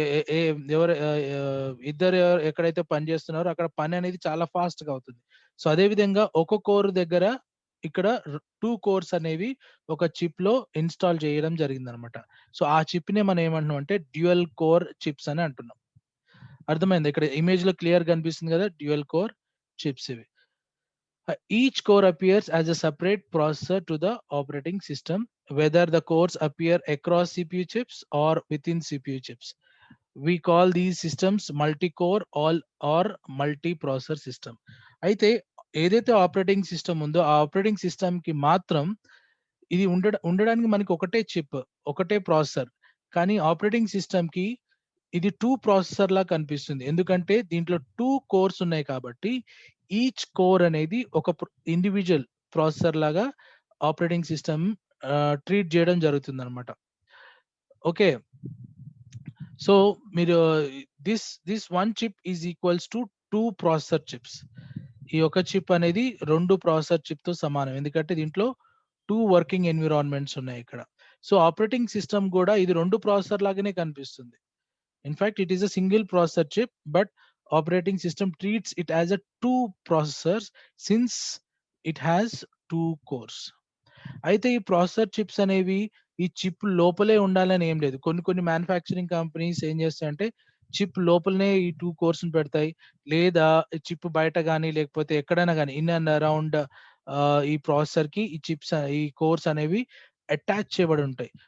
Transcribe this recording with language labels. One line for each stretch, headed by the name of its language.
Telugu: ఎ ఎ ఎవరు ఇద్దరు ఎక్కడైతే పని చేస్తున్నారో అక్కడ పని అనేది చాలా ఫాస్ట్‌గా అవుతుంది. సో, అదే విధంగా ఒక కోర్ దగ్గర ఇక్కడ 2 కోర్స్ అనేవి ఒక చిప్‌లో ఇన్‌స్టాల్ చేయడం జరిగిందనమాట. సో, ఆ చిప్‌నే మనం ఏమంటున్నాం అంటే డ్యూయల్ కోర్ చిప్స్ అని అంటున్నాం. అర్థమైందా? ఇక్కడ ఇమేజ్‌లో క్లియర్‌గా కనిపిస్తుంది గదా! డ్యూయల్ కోర్ చిప్స్ ఇవి.
English: Each core appears as a separate processor to the operating system, whether the cores appear across CPU chips or within CPU chips. We call these systems multi-core or multi-processor system.
Telugu: అయితే ఏదైతే operating system ఉందో ఆ operating సిస్టమ్‌కి మాత్రం ఇది ఉండడానికి మనకి ఒకటే చిప్, ఒకటే ప్రాసెసర్. కానీ ఆపరేటింగ్ సిస్టమ్‌కి ఇది 2 ప్రాసెసర్ లా కనిపిస్తుంది. ఎందుకంటే దీంట్లో 2 కోర్స్ ఉన్నాయి కాబట్టి ఈచ్ కోర్ అనేది ఒక ఇండివిడ్యువల్ ప్రాసెసర్ లాగా ఆపరేటింగ్ సిస్టమ్ ట్రీట్ చేయడం జరుగుతుందన్నమాట. ఓకే.
English: so
Telugu: మీరు
English: This one chip is equals to 2 processor chips.
Telugu: ఈ ఒక చిప్ అనేది 2 ప్రాసెసర్ చిప్ తో సమానం. ఎందుకంటే దీంట్లో 2 వర్కింగ్ ఎన్విరాన్మెంట్స్ ఉన్నాయి ఇక్కడ. సో ఆపరేటింగ్ సిస్టమ్ కూడా ఇది 2 ప్రాసెసర్ లాగానే కనిపిస్తుంది.
English: In fact, it is a single processor chip, but operating system treats it as a 2 processors since it has 2 cores.
Telugu: అయితే ఈ ప్రాసెసర్ చిప్స్ అనేవి ఈ చిప్ లోపలే ఉండాలని ఏం లేదు. కొన్ని మ్యానుఫ్యాక్చరింగ్ కంపెనీస్ ఏం చేస్తాయంటే చిప్ లోపలనే ఈ 2 కోర్స్ పెడతాయి. లేదా చిప్ బయట గానీ లేకపోతే ఎక్కడైనా గానీ ఇన్ అండ్ అరౌండ్ ఈ ప్రాసెసర్ కి ఈ చిప్స్ ఈ కోర్స్ అనేవి అటాచ్ చేయబడి ఉంటాయి.